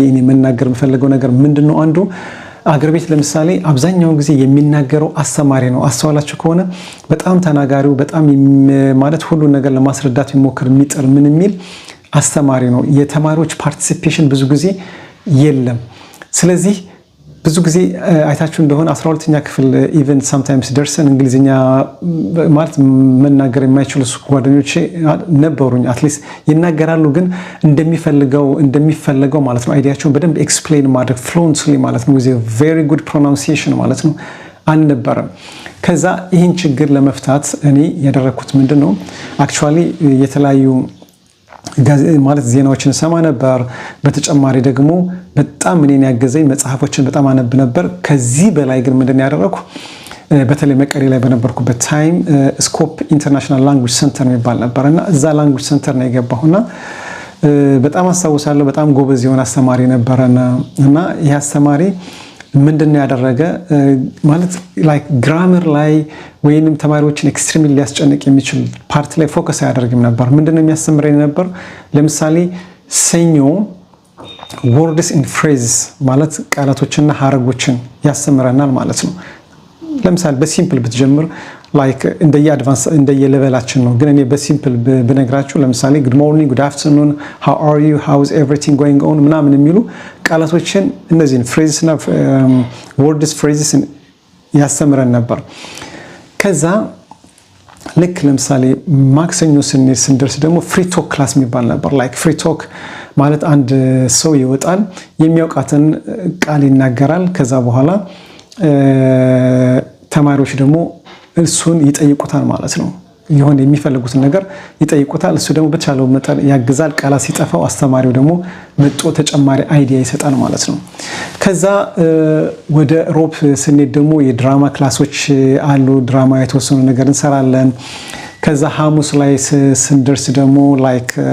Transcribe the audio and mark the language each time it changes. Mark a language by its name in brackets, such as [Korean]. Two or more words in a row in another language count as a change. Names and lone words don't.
[Amharic] እኔ መናገር የምፈልገው ነገር ምንድነው አንዱ አገር ቤት ለምሳሌ አብዛኛውን ጊዜ የሚናገረው አስተማሪ ነው። አስተዋላችሁ ከሆነ በጣም ተናጋሪው በጣም ማለት ሁሉ ነገር ለማስረዳት የሚሞክር የሚጥር ምን የሚል አስተማሪ ነው። የተማሪዎች ፓርቲሲፔሽን ብዙ ጊዜ የለም። ስለዚህ ብዙ ጊዜ አይታችሁ እንደሆነ 12ኛ ክፍል [English] even sometimes [Amharic] ደርሰን እንግሊዝኛ ማለት መናገር የማይችሉ ጓደኞቼ ነበሩኝ። አትሊስት ይናገራሉ፣ ግን እንደሚፈልገው ማለት ነው አይዲያቸውን በደንብ ኤክስፕሌን ማድረግ ፍሉዌንትሊ ማለት ነው [English] with a very good pronunciation [Amharic] ማለት ነው አልነበረም። ከዛ ይህን ችግር ለመፍታት እኔ ያደረኩት ምንድነው አክቹአሊ የተለያዩ ማለት ዜናዎችን ሰማ ነበር። በተጨማሪ ደግሞ በጣም እኔን ያገዘኝ መጽሐፎችን በጣም አነብ ነበር። ከዚህ በላይ ግን ምንድነው ያደረኩ በተለይ መቀሌ ላይ በነበርኩበት ታይም ስኮፕ ኢንተርናሽናል [English] language center [Amharic] የሚባል ነበርና እዛ ላንጉዌጅ ሴንተር ነው የገባሁና በጣም አስታውሳለሁ። በጣም ጎበዝ የሆነ አስተማሪ ነበርና እና ይህ አስተማሪ ምንድነው ያደረገ ማለት [English] like grammar [Amharic] ላይ ወይንም ተማሪዎችን ኤክስትሪምሊ ሊያስጨንቅ የሚችል ፓርት ላይ ፎከስ አያደርግም ነበር። ምንድነው የሚያስተምረኝ ነበር ለምሳሌ ሰኞ [English] words and phrases [Amharic] ማለት ቃላቶችና ሐረጎችን ያስተምረናል ማለት ነው። ለምሳሌ በሲምፕል ብትጀምር ላይክ እንደየአድቫንስ እንደየሌቨላችን ነው፣ ግን እኔ በሲምፕል ብነግራችሁ ለምሳሌ [English] good morning, good afternoon, how are you, how is everything going on [Amharic] ምናምን የሚሉ ቃላቶችን እነዚህን phrases እና [English] words phrases [Amharic] ያስተምረን ነበር። ከዛ ልክ ለምሳሌ ማክሰኞ ስንደርስ ደግሞ [English] free talk class [Amharic] የሚባል ነበር። [English] like free talk [Amharic] ማለት አንድ ሰው ይወጣል፣ የሚያውቃትን ቃል ይናገራል። ከዛ በኋላ ተማሪዎች ደግሞ እሱን ይጠይቁታል ማለት ነው። የሆነ የሚፈልጉትን ነገር ይጠይቁታል። እሱ ደግሞ በተቻለው መጠን ያግዛል። ቃላት ሲጠፋው አስተማሪው ደግሞ መጥቶ ተጨማሪ አይዲያ ይሰጣል ማለት ነው። ከዛ ወደ ሮብ ስንሄድ ደግሞ የድራማ ክላሶች አሉ። ድራማ የተወሰኑ ነገር እንሰራለን። ከዛ ሐሙስ ላይ ስንደርስ ደግሞ ላይክ